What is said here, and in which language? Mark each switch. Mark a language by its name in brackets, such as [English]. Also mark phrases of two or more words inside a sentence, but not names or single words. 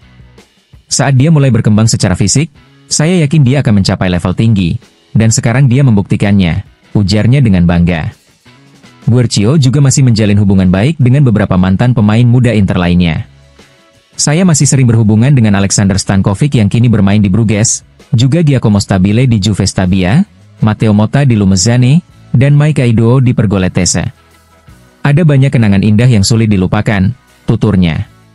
[Indonesian] Saat dia mulai berkembang secara fisik, saya yakin dia akan mencapai level tinggi, dan sekarang dia membuktikannya, ujarnya dengan bangga. Guercio juga masih menjalin hubungan baik dengan beberapa mantan pemain muda Inter lainnya. Saya masih sering berhubungan dengan Alexander Stankovic yang kini bermain di Bruges, juga Giacomo Stabile di Juve Stabia, Matteo Motta di Lumezzane, dan Mike Aidoo di Pergolettese. Ada banyak kenangan indah yang sulit dilupakan, tuturnya.